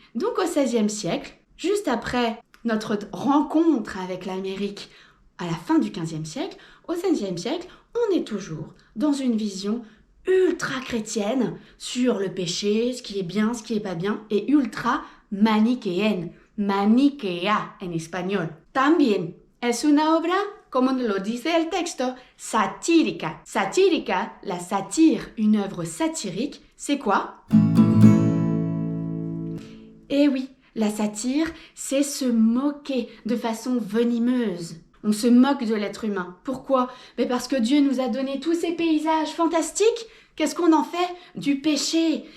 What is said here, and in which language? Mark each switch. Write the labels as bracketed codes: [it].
[fr] Donc au XVIe siècle, juste après notre rencontre avec l'Amérique à la fin du XVe siècle, au XVIe siècle, on est toujours dans une vision ultra chrétienne sur le péché, ce qui est bien, ce qui est pas bien, et ultra manichéenne. [es] Maniquea en español. También es una obra, como lo dice el texto, satírica. [fr] Satírica, la satire, une œuvre satirique, c'est quoi? Eh oui, la satire, c'est se moquer de façon venimeuse. On se moque de l'être humain. Pourquoi? Mais parce que Dieu nous a donné tous ces paysages fantastiques. Qu'est-ce qu'on en fait? Du péché.